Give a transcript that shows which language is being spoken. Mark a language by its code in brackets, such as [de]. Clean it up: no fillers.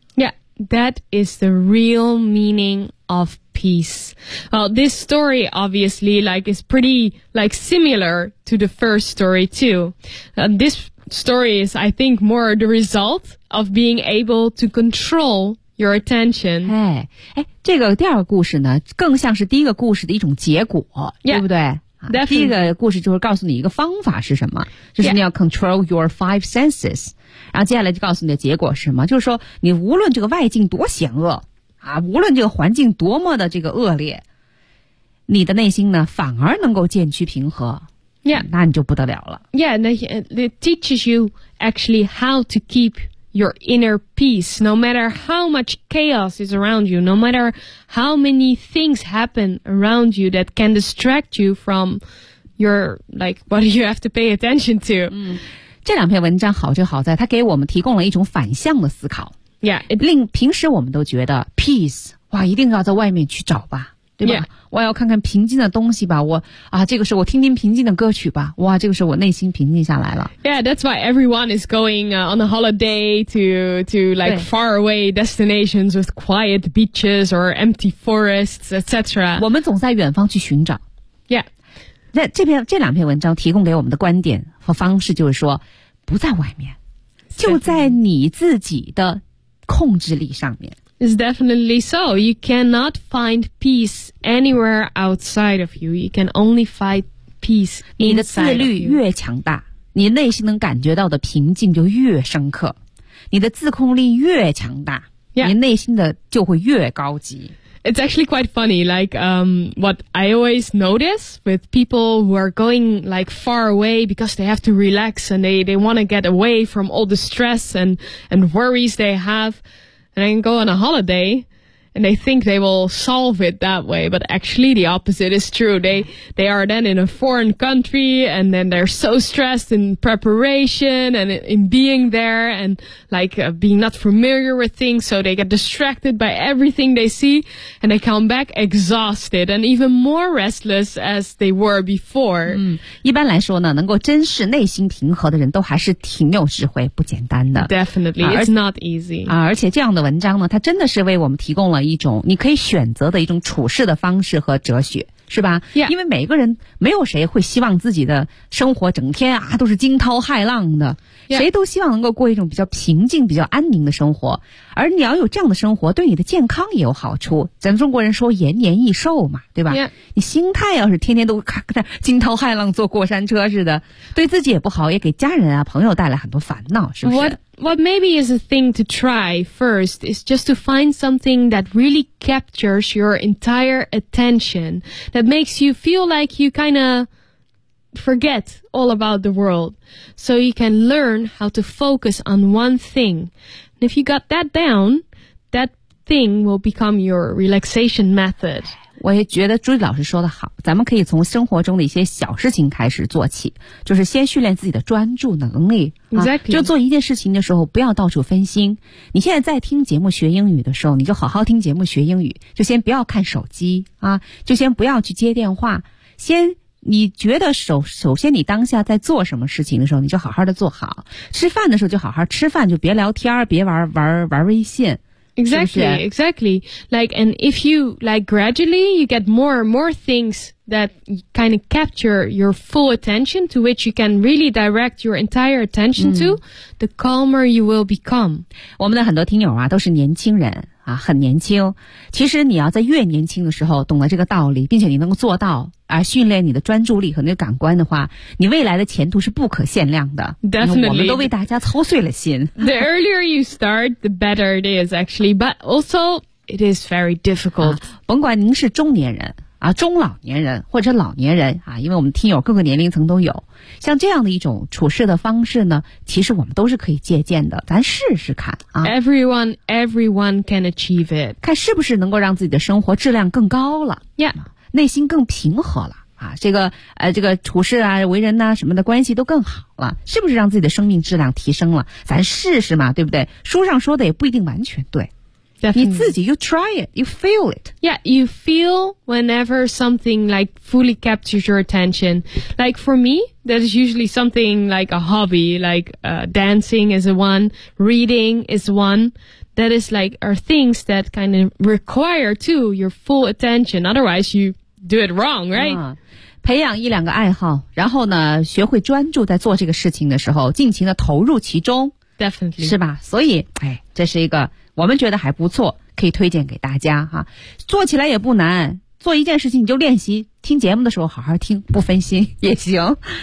[en] Yeah, that is the real meaning of peace. Well, this story obviously like is pretty like similar to the first story too. This story is, I think, more the result of being able to control your attention. [zh] 哎，这个第二个故事呢更像是第一个故事的一种结果、 [en] yeah. [zh] 对不对？ [en] Definitely. [zh] 第一个故事就是告诉你一个方法是什么，就是你要 [en] control your five senses、 yeah. [zh] 然后接下来就告诉你的结果是什么，就是说你无论这个外境多险恶啊，无论这个环境多么的这个恶劣，你的内心呢反而能够渐趋平和、 [en] yeah. [zh] 那你就不得了了。 [en] Yeah, it teaches you actually how to keep your inner peace no matter how much chaos is around you, no matter how many things happen around you that can distract you from your like what you have to pay attention to、 [zh] 嗯、这两篇文章好就好在它给我们提供了一种反向的思考。 [en] Yeah, [zh] it, 令平时我们都觉得 peace 哇一定要在外面去找吧，对吧、 [en] yeah. [zh] 我要看看平静的东西吧，我啊，这个时候我听听平静的歌曲吧，哇，这个时候我内心平静下来了。 [en] Yeah, that's why everyone is going、on a holiday to like far away destinations with quiet beaches or empty forests, etc. [zh] 我们总在远方去寻找。 [en] Yeah, [zh] 这两篇文章提供给我们的观点和方式就是说不在外面，就在你自己的控制力上面。 [en] It's definitely so. You cannot find peace anywhere outside of you. You can only find peace inside of you. [zh] 你的自律越强大，你内心能感觉到的平静就越深刻。你的自控力越强大、 [en] yeah. [zh] 你内心的就会越高级。 [en] It's actually quite funny, like, what I always notice with people who are going, like, far away because they have to relax and they want to get away from all the stress and worries they have. And then go on a holiday, and they think they will solve it that way. But actually, the opposite is true. They are then in a foreign country, and then they're so stressed in preparation and in being there, and like、being not familiar with things. So they get distracted by everything they see, and they come back exhausted and even more restless as they were before. [zh] 嗯，一般来说呢，能够真是内心平和的人都还是挺有智慧，不简单的。 [en] Definitely, it's not easy. [zh] 啊，而且这样的文章呢，它真的是为我们提供了一种你可以选择的一种处事的方式和哲学，是吧、 [en] yeah. [zh] 因为每个人没有谁会希望自己的生活整天啊都是惊涛骇浪的、 [en] yeah. [zh] 谁都希望能够过一种比较平静比较安宁的生活，而你要有这样的生活对你的健康也有好处，咱们中国人说延年益寿嘛，对吧、 [en] yeah. [zh] 你心态要是天天都惊涛骇浪坐过山车似的，对自己也不好，也给家人啊朋友带来很多烦恼，是不是？ [en] What maybe is a thing to try first is just to find something that really captures your entire attention, that makes you feel like you kind of forget all about the world, so you can learn how to focus on one thing. And if you got that down, that thing will become your relaxation method. [zh] 我也觉得朱莉老师说的好，咱们可以从生活中的一些小事情开始做起，就是先训练自己的专注能力、 [en] exactly. [zh] 啊、就做一件事情的时候不要到处分心。你现在在听节目学英语的时候，你就好好听节目学英语，就先不要看手机啊，就先不要去接电话，先你觉得首先你当下在做什么事情的时候你就好好的做好，吃饭的时候就好好吃饭，就别聊天，别玩微信。 [en] Exactly, exactly. Like, and if you, like, gradually, you get more and more things that kind of capture your full attention, to which you can really direct your entire attention to, the calmer you will become. [zh] 我们的很多听友啊，都是年轻人啊，很年轻。其实你要在越年轻的时候懂得这个道理，并且你能够做到，而训练你的专注力和那个感官的话，你未来的前途是不可限量的。 [en] Definitely. [zh] 我们都为大家操碎了心。 [en] The earlier you start, the better it is, actually. But also, it is very difficult.、 [zh] 啊、甭管您是中年人啊，中老年人或者老年人啊，因为我们听友各个年龄层都有，像这样的一种处事的方式呢，其实我们都是可以借鉴的，咱试试看啊。 [en] Everyone can achieve it. [zh] 看是不是能够让自己的生活质量更高了。 [en] Yeah. [zh] 内心更平和了啊，这个处事啊，为人啊什么的关系都更好了，是不是让自己的生命质量提升了？咱试试嘛，对不对？书上说的也不一定完全对。 [en] Definitely. [zh] 你自己 [en] you try it, you feel it. Yeah, you feel whenever something like fully captures your attention. Like for me, that is usually something like a hobby, like dancing is one, reading is one. That is like are things that kind of require to your full attention. Otherwise, you do it wrong, right?、啊、 [zh] 培养一两个爱好，然后呢，学会专注在做这个事情的时候，尽情的投入其中。 [en] Definitely. [zh] 是吧？所以，哎，这是一个我们觉得还不错，可以推荐给大家哈、啊。做起来也不难，做一件事情你就练习，听节目的时候好好听，不分心也行。